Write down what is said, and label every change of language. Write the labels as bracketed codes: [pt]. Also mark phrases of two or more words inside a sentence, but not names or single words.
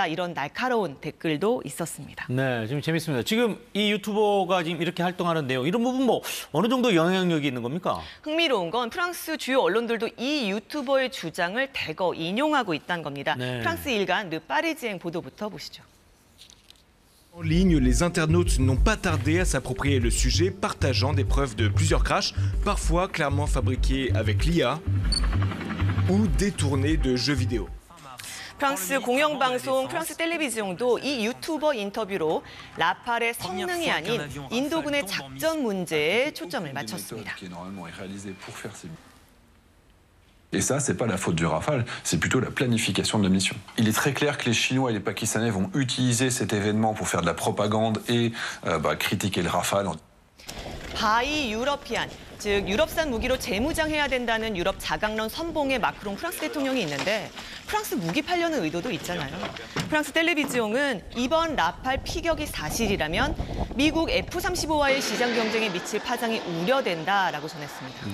[ko] 이런 날카로운 댓글도 있었습니다. 네, 지금 재밌습니다. 지금 이 유튜버가 지금 이렇게 활동하는 내용, 이런 부분 뭐 어느 정도 영향력이 있는 겁니까? 흥미로운 건 프랑스 주요 언론들도 이 유튜버의 주장을 대거 인용하고 있다는 겁니다. 네. 프랑스 일간 르 파리지앵 보도부터 보시죠. [fr] En ligne, les internautes n'ont pas tardé à s'approprier le sujet, partageant des preuves de plusieurs crashs, parfois clairement fabriqués avec l'IA ou détournés de jeux vidéo. [ko] 프랑스 공영방송 프랑스 텔레비전도 이 유튜버 인터뷰로 라팔의 성능이 아닌 인도군의 작전 문제에 초점을 맞췄습니다. [fr] Et ça, c'est pas la faute du Rafale, c'est plutôt la planification de la mission. Il est très clair que les Chinois et les Pakistanais vont utiliser cet événement pour faire de la propagande et critiquer le Rafale. [en] buy European, [ko] 즉 유럽산 무기로 재무장해야 된다는 유럽 자강론 선봉의 마크롱 프랑스 대통령이 있는데 프랑스 무기 팔려는 의도도 있잖아요. 프랑스 텔레비지옹은 이번 라팔 피격이 사실이라면 미국 F-35와의 시장 경쟁에 미칠 파장이 우려된다라고 전했습니다.